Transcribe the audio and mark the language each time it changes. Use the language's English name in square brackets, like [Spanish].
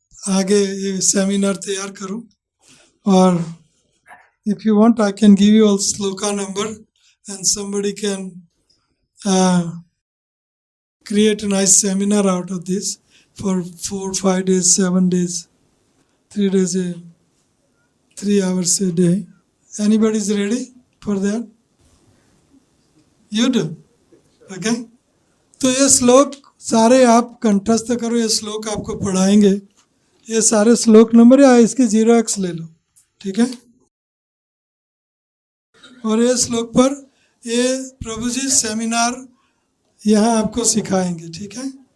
[Hindi] आगे ये सेमिनार तैयार करूं, और [English] If you want I can give you all shloka number and somebody can create a nice seminar out of this for 4, 5 days, 7 days, 3 days, 3 hours a day. Anybody is ready for that? You do? Okay? [Hindi] तो ये श्लोक सारे आप कंठस्थ करो, ये श्लोक आपको पढ़ाएंगे। ये सारे श्लोक नंबर या इसकी 0x ले लो, ठीक है। और ये श्लोक पर ये प्रभु जी सेमिनार यहाँ आपको सिखाएंगे, ठीक है।